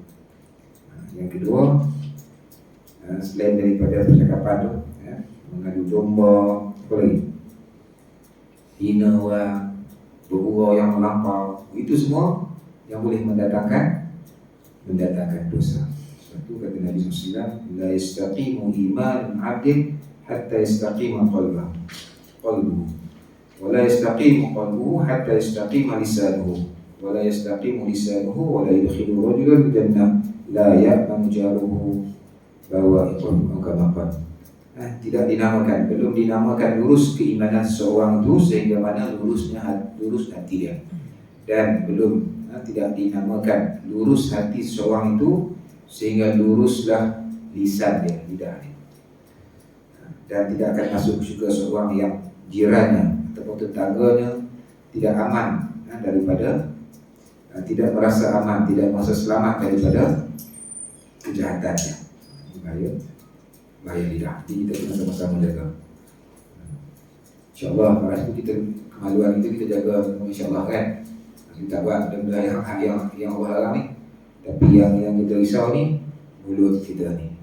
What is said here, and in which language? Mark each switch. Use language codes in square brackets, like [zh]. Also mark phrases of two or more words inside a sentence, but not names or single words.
[ms] Yang kedua, selain daripada percakapan tu, mengadu domba, apa lagi? Hina orang, bergurau yang melampau, itu semua yang boleh mendatangkan dosa. Itu kata Nabi SAW, [ar] لا يستقيم إيمان عبد حتى يستقيم قلبه ولا يستقيم قلبه حتى يستقيم لسانه ولا يستقيم لسانه ولا يدخل رجلا جنة لا يأمن جاره بوائقه كما قال. [ms] Tidak dinamakan, belum dinamakan lurus keimanan seorang itu sehingga mana lurus hati dia, dan belum tidak dinamakan lurus hati seorang itu sehingga luruslah lisan dia, lidah dia. Dan tidak akan masuk juga seorang yang jirannya ataupun tetangganya tidak aman daripada, tidak merasa aman, tidak merasa selamat daripada kejahatannya. Bahaya lidah. Jadi kita kena sama-sama jaga. InsyaAllah pada itu kita, kemaluan itu kita jaga, insyaAllah kan. Kita buat benda yang Allah larang ni. Tapi yang kita risau ni mulut kita ni.